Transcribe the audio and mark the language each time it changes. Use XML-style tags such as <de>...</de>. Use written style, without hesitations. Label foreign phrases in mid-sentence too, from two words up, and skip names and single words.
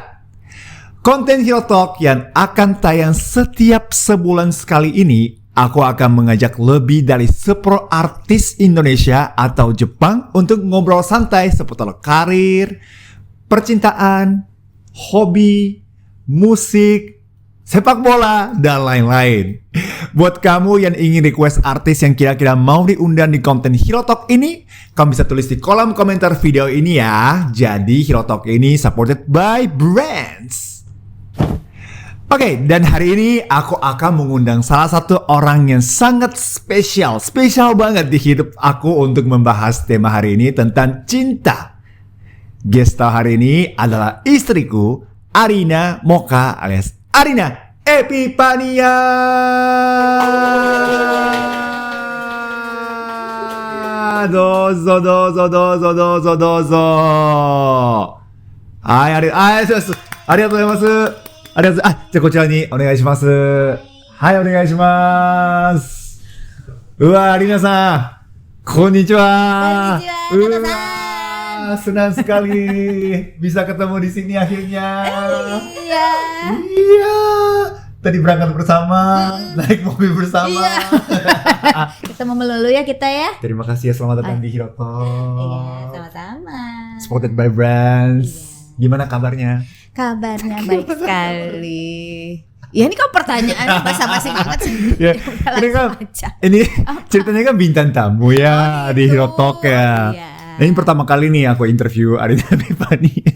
<id>Konten Hero Talk yang akan tayang setiap sebulan sekali ini, aku akan mengajak lebih dari 10 artis Indonesia atau Jepang untuk ngobrol santai seputar karir, percintaan, hobi, musik, sepak bola, dan lain-lain. Buat kamu yang ingin request artis yang kira-kira mau diundang di konten Hero Talk ini, kamu bisa tulis di kolom komentar video ini ya. Jadi Hero Talk ini</id> <en>supported by</en> <id>Brands. Oke, dan hari ini aku akan mengundang salah satu orang yang sangat spesial banget di hidup aku untuk membahas tema hari ini tentang cinta.</id> <en>Guest star</en> <id>hari ini adalah istriku, Arina Mocha alias Arina Epifania.</id> <ja>Dozo. はい、ありがとうございます. じゃあこちらにお願いします。はい、お願いします。うわ、アリナさん、こんにちは。こんにちは、</ja> <id>senang sekali bisa ketemu di sini akhirnya. Iya. Tadi berangkat bersama, naik mobil bersama. Ketemu melulu ya kita ya. Terima kasih ya, selamat datang di Hero Talk. Iya, sama-sama.</id> <en>Supported by Brands.</en> <id>Gimana kabarnya? Kabarnya baik sekali. Ya ini kan pertanyaan basa-basi banget sih. Ya, ini ceritanya kan bintang tamu ya di Hero Talk ya. Nah, ini pertama kali nih aku interview Arina Epifania.</id>